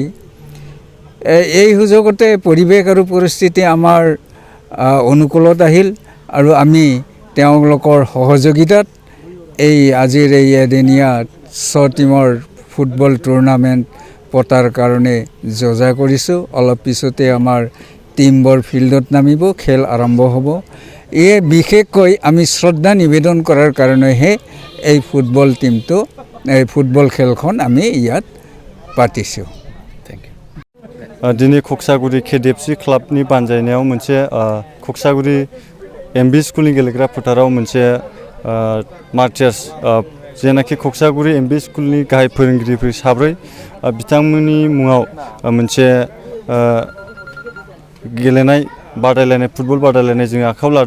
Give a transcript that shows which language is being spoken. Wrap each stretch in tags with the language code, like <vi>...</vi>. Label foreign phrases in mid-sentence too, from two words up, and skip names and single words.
<as>এই সুযোগতে পৰিৱেশ আৰু পৰিস্থিতি আমাৰ অনুকূলত আহিল আৰু আমি তেওঁলোকৰ সহযোগিতাত আজিৰ এই এদিনীয়া 6 টিমৰ</as> <en>football tournament</en> <as>পতাৰ কাৰণে যোজা কৰিছোঁ। অলপ পিছতে আমাৰ টিমবোৰ ফিল্ডত নামিব, খেল আৰম্ভ হ'ব। বিশেষকৈ আমি শ্ৰদ্ধা নিবেদন কৰাৰ কাৰণেহে এই ফুটবল টিমটো ফুটবল খেলখন আমি ইয়াত পাতিছোঁ।</as> <brx>दिनै कक्सागुरी KDFC क्लाबनि बानजायनायाव मोनसे कक्सागुरी MV स्कुलनि गेलेग्रा फोथाराव मोनसे मार्चार्स जेनाखि कक्सागुरी MV स्कुलनि गाहाय फोरोंगिरिफोर साब्रै बिथांमोननि मुङाव मोनसे गेलेनाय बादायलायनाय फुटबल बादायलायनाय जों आखायाव लादों।</brx>